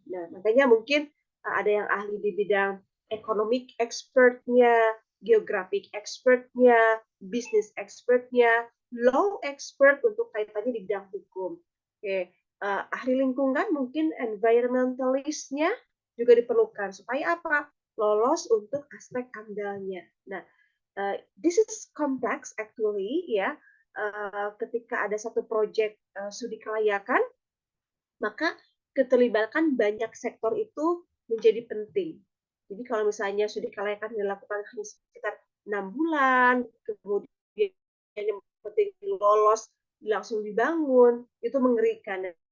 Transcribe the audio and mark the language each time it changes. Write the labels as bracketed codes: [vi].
[id] Nah, makanya mungkin ada yang ahli di bidang economic expertnya, geographic expertnya, business expertnya, law expert untuk kaitannya di bidang hukum. Oke, ahli lingkungan mungkin environmentalistnya juga diperlukan supaya apa? Lolos untuk aspek AMDAL-nya. [en] Nah, this is complex actually ya. [id] Ketika ada satu proyek studi kelayakan, maka keterlibatan banyak sektor itu menjadi penting. Jadi kalau misalnya studi kelayakan dilakukan hanya sekitar 6 bulan, kemudian yang penting lolos langsung dibangun, itu mengerikan.